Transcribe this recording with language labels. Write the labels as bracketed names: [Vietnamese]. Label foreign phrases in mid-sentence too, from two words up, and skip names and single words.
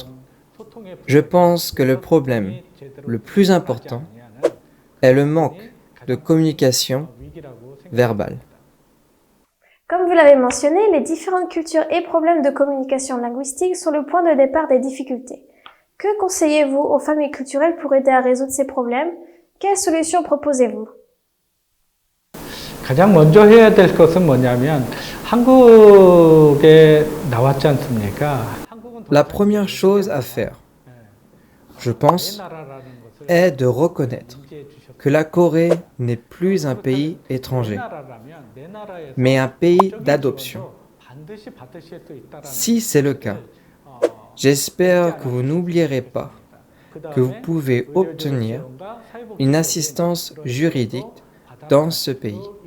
[French] Je pense que le problème le plus important est le manque de communication verbale. Comme vous l'avez mentionné, les différentes cultures et problèmes de communication linguistique sont le point de départ des difficultés. Que conseillez-vous aux familles culturelles pour aider à résoudre ces problèmes? Quelles solutions proposez-vous? [Korean] 가장 먼저 해야 될 것은 뭐냐면 한국에 나왔지 않습니까? [French] La première chose à faire, je pense, est de reconnaître que la Corée n'est plus un pays étranger, mais un pays d'adoption. Si c'est le cas, j'espère que vous n'oublierez pas que vous pouvez obtenir une assistance juridique dans ce pays.